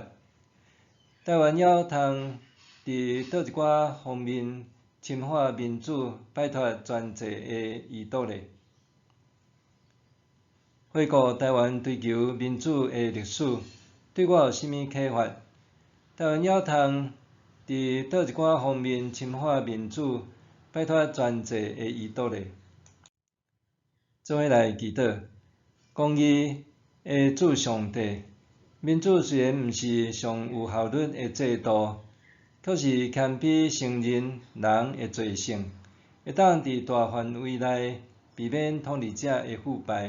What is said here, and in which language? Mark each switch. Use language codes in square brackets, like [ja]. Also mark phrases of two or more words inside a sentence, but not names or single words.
[nan] 台湾还通伫倒一寡方面深化民主、摆脱专制的遗毒呢？回顾台湾追求民主的历史，对我有甚物启发？台湾还通伫倒一寡方面深化民主、摆脱专制的遗毒呢？做伙来祈祷，公义的主上帝。民主虽然毋是上有效率的制度，却是谦卑承认人的罪性，会当伫大范围内避免统治者的腐败。